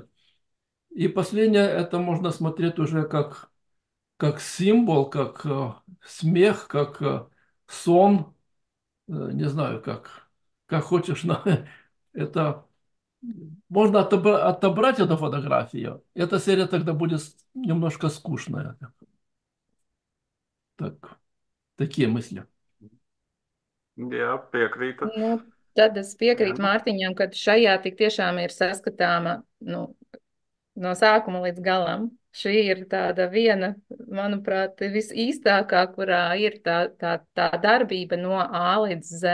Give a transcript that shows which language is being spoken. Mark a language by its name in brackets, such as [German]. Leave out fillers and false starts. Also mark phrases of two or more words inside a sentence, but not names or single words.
[Russian] И последнее, это можно смотреть уже как символ, как смех, как сон. Не знаю, как хочешь, но это можно отобрать эту фотографию. Эта серия тогда будет немножко скучная. Такие мысли. [Latvian] Jā, piekrītu. Nu, tad es piekrītu Jā. Mārtiņam, ka šajā tik tiešām ir saskatāma, nu, no sākuma līdz galam. Šī ir tāda viena, manuprāt, visīstākā, kurā ir tā darbība no A līdz Z.